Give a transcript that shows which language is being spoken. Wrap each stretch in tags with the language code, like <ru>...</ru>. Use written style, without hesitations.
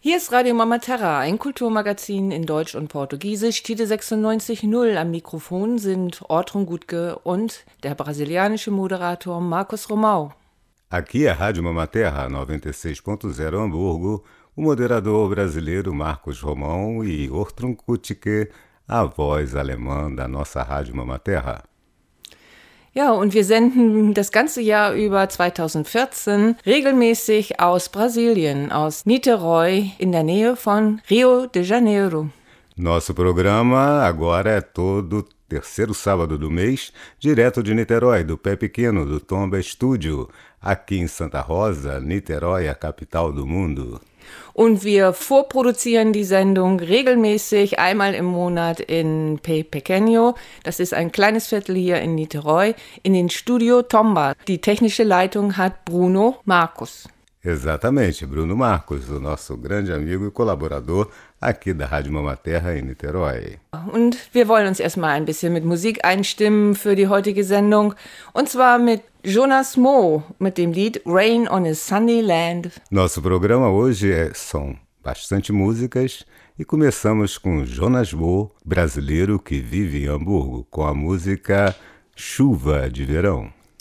<de>Radio Mama Terra, ein Kulturmagazin in Deutsch und Portugiesisch. Tite 96.0 am Mikrofon sind Ortrun Gutke und der brasilianische Moderator Marcos Romão.</de> <pt>Aqui é Rádio Mama Terra 96.0 Hamburgo, o moderador brasileiro Marcos Romão e Ortrun Gutke, a voz alemã da nossa Rádio Mama Terra.</pt> <de>Ja, und wir senden das ganze Jahr über 2014 regelmäßig aus Brasilien, aus Niterói, in der Nähe von Rio de Janeiro.</de> <pt>Nosso programa agora é todo terceiro sábado do mês, direto de Niterói, do Pé Pequeno, do Tomba Studio, aqui em Santa Rosa, Niterói, a capital do mundo.</pt> <de>Und wir vorproduzieren die Sendung regelmäßig einmal im Monat in Pe Pequeno. Das ist ein kleines Viertel hier in Niterói, in den Studio Tomba. Die technische Leitung hat Bruno Marcos.</de> <pt>Exatamente, Bruno Marcos, o nosso grande amigo e colaborador aqui da Rádio Mama Terra em Niterói.</pt> <de>Und wir wollen uns erstmal ein bisschen mit Musik einstimmen für die heutige Sendung. Und zwar mit Jonas Mo, mit dem Lied Rain on a Sunny Land.</de> <pt>Nosso programa hoje são bastante músicas e começamos com Jonas Mo, brasileiro que vive em Hamburgo, com a música Chuva de Verão.</pt>